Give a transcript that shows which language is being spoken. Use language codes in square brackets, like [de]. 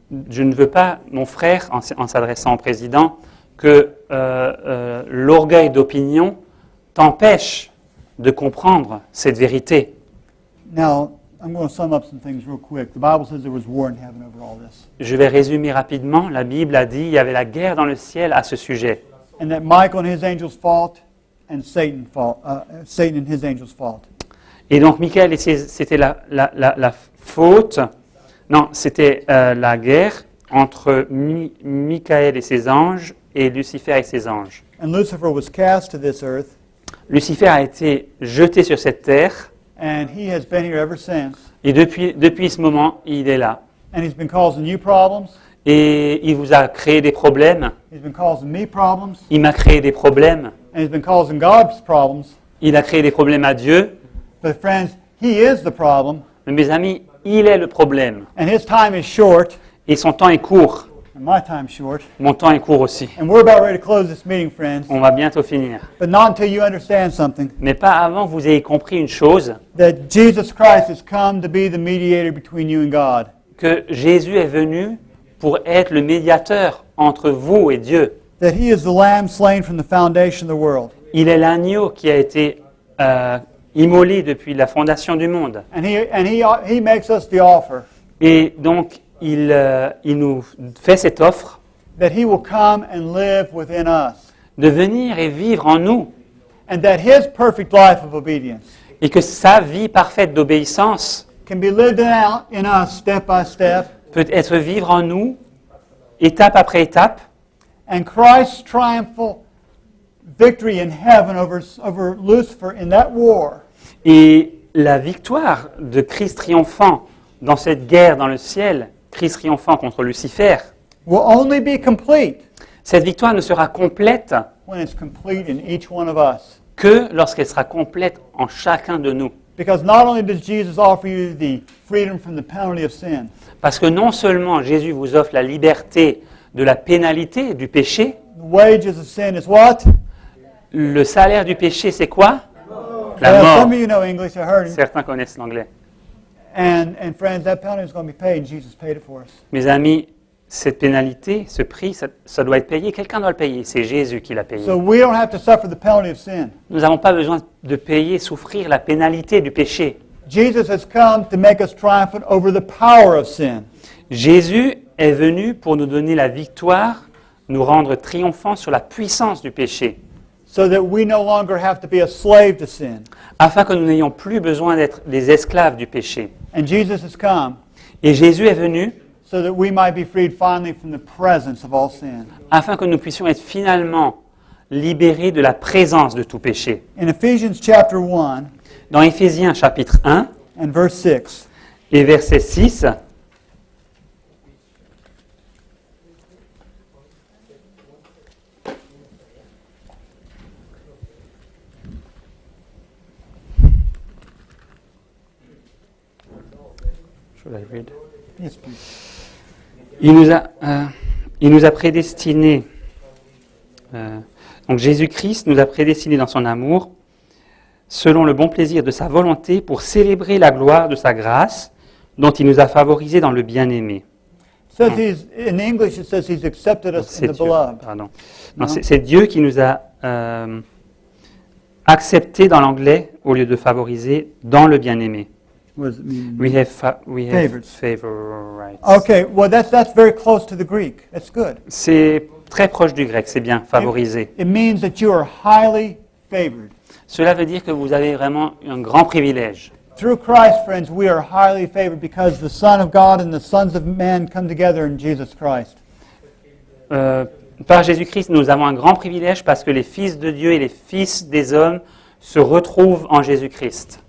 [fr] Je ne veux pas, mon frère, en s'adressant au président, que l'orgueil d'opinion t'empêche de comprendre cette vérité. [en] Now, I'm going to sum up some things real quick. The Bible says there was war in heaven over all this. [fr] Je vais résumer rapidement. La Bible a dit qu'il y avait la guerre dans le ciel à ce sujet. [en] And that Michael and his angels fought, and Satan and his angels fought. [fr] Et donc Michael, c'était la faute. Non, c'était la guerre entre Michael et ses anges et Lucifer et ses anges. [en] And Lucifer was cast to this earth, [fr] Lucifer a été jeté sur cette terre [en] and he has been here ever since. [fr] et depuis ce moment, il est là. [en] And he's been causing you problems. [fr] Et il vous a créé des problèmes. [en] He's been causing me problems. [fr] Il m'a créé des problèmes. [en] And he's been causing God's problems. [fr] Il a créé des problèmes à Dieu. [en] But friends, he is the problem. [fr] Mais mes amis, il est le problème. [en] And his time is short. [fr] Et son temps est court. [en] And my time's short. [fr] Mon temps est court aussi. [en] And we're about ready to close this meeting, friends. [fr] On va bientôt finir. [en] But not until you understand something. [fr] Mais pas avant que vous ayez compris une chose, [en] That Jesus Christ has come to be the mediator between you and God. [fr] que Jésus est venu pour être le médiateur entre vous et Dieu. [en] That he is the lamb slain from the foundation of the world. [fr] Il est l'agneau qui a été immolé depuis la fondation du monde. [en] And he makes us the offer [fr] Et donc, il nous fait cette offre [en] that he will come and live within us. [fr] de venir et vivre en nous. [en] And that his perfect life of obedience [fr] Et que sa vie parfaite d'obéissance [en] can be lived out in us step by step. [fr] peut être vivre en nous, étape après étape. [en] And Christ's triumphal victory in heaven over Lucifer in that war [fr] Et la victoire de Christ triomphant dans cette guerre dans le ciel, Christ triomphant contre Lucifer, [en] will only be complete [fr] cette victoire ne sera complète [en] when it's complete in each one of us. [fr] que lorsqu'elle sera complète en chacun de nous. [en] Because not only does Jesus offer you the freedom from the penalty of sin, [fr] Parce que non seulement Jésus vous offre la liberté de la pénalité du péché, [en] the wages of sin is what? [fr] le salaire du péché c'est quoi? La [en] Some [fr] mort. [en] of you know English, I heard. [fr] Certains connaissent l'anglais. [en] And friends, that penalty is going to be paid, and Jesus paid it for us. [fr] Mes amis, cette pénalité, ce prix, ça doit être payé. Quelqu'un doit le payer. C'est Jésus qui l'a payé. [en] So we don't have to suffer the penalty of sin. [fr] Nous n'avons pas besoin de payer, souffrir la pénalité du péché. [en] Jesus has come to make us triumphant over the power of sin. [fr] Jésus est venu pour nous donner la victoire, nous rendre triomphants sur la puissance du péché, [en] So that we no longer have to be a slave to sin. [fr] afin que nous n'ayons plus besoin d'être des esclaves du péché. [en] And Jesus has come [fr] Et Jésus est venu [en] so that we might be freed finally from the presence of all sin. [fr] afin que nous puissions être finalement libérés de la présence de tout péché. [en] In Ephesians chapter 1 [fr] Dans Éphésiens chapitre 1 [en] and verse 6, [fr] et verset 6, [en] Should I read? yes, please. [fr] Il nous a prédestinés. Donc Jésus-Christ nous a prédestinés dans son amour, selon le bon plaisir de sa volonté, pour célébrer la gloire de sa grâce, dont il nous a favorisés dans le bien-aimé. [en] It says in English it says he's accepted us [fr] C'est [en] in the [fr] Dieu, [en] beloved. [fr] pardon. Non, c'est Dieu qui nous a acceptés dans l'anglais au lieu de favoriser dans le bien-aimé. [en] What does it mean? We have Favorites. favorites. Okay, well that's very close to the Greek. That's good. [fr] C'est très proche du grec, c'est bien, favoriser. [en] It means that you are highly favored. [fr] Cela veut dire que vous avez vraiment un grand privilège. [en] Through Christ, friends, we are highly favored because the Son of God and the sons of men come together in Jesus Christ. [fr] Par Jésus-Christ, nous avons un grand privilège parce que les fils de Dieu et les fils des hommes se retrouvent en Jésus-Christ.